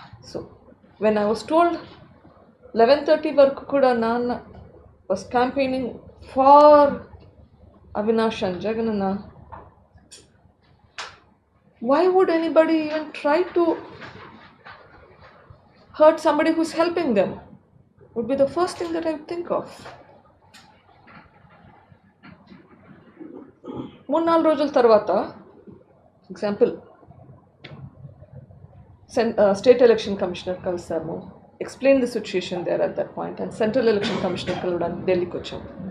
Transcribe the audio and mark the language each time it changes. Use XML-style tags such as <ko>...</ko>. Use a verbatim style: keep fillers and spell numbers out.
<en>so when I was told eleven thirty</en> <te>వరకు కూడా</te> <en>నాన్న was campaigning for Avinash and Jagananna, why would anybody even try to hurt somebody who's helping them? Would be the first thing that I would think of.</en> <te>మూడు నాలుగు రోజుల తర్వాత example state election commissioner కలిసాము.</te> <en>Explain the situation there at that point. And central election commissioner</en> <te>కలవడానికి ఢిల్లీకి వచ్చాము.</te>